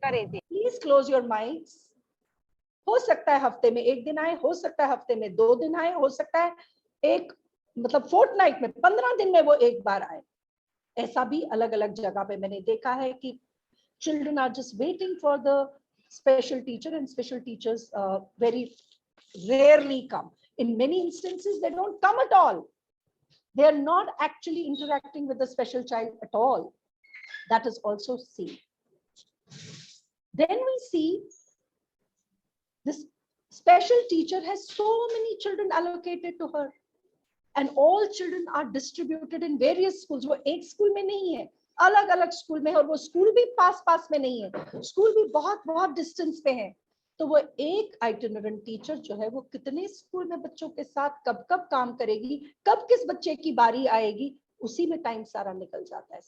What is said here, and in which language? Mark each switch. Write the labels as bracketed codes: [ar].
[en] Please close your mics. [hi] हो सकता है हफ्ते में एक दिन आए, हो सकता है हफ्ते में 2 दिन आए, हो सकता है एक मतलब फोर्टनाइट में 15 दिन में वो एक बार आए। ऐसा भी अलग अलग जगह पे मैंने देखा है कि [en] Children are just waiting for the special teacher and special teachers very rarely come. In many instances they don't come at all. They are not actually interacting with the special child at all. That is also seen. Then we see this special teacher has so many children allocated to her and all children are distributed in various schools. [hi] वो एक school में नहीं है, अलग अलग school में है, और वो स्कूल भी पास पास में नहीं है, स्कूल भी बहुत बहुत डिस्टेंस पे है। तो वो एक आइटिनरेंट टीचर जो है वो कितने स्कूल में बच्चों के साथ कब कब काम करेगी, कब किस बच्चे की बारी आएगी, उसी में टाइम सारा निकल जाता है।